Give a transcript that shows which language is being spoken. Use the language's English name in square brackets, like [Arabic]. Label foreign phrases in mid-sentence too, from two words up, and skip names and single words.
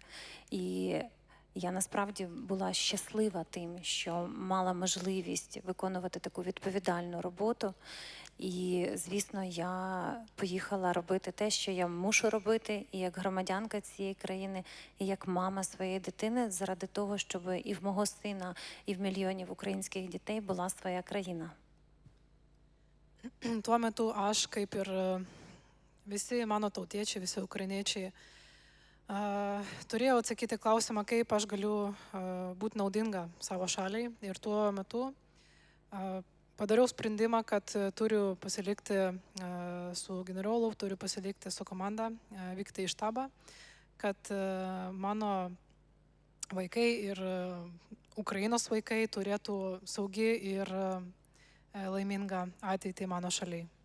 [Ukrainian] І я насправді була щаслива тим, що мала можливість виконувати таку відповідальну роботу. І, звісно, я поїхала робити те, що я мушу робити, і як громадянка цієї країни, і як мама своєї дитини, заради того, щоб і в мого сина, і в мільйонів українських дітей була своя країна. [Lithuanian] Tuo metu aš, kaip ir visi mano tautiečiai, visi ukrainiečiai, turėjau atsakyti klausimą, kaip aš galiu būti naudinga savo šaliai. Ir tuo metu padariau sprendimą, kad turiu pasilikti su generolu, turiu pasilikti su komanda, vykti į štabą, kad mano vaikai ir Ukrainos vaikai turėtų saugi ir laimingą ateitį mano šaliai.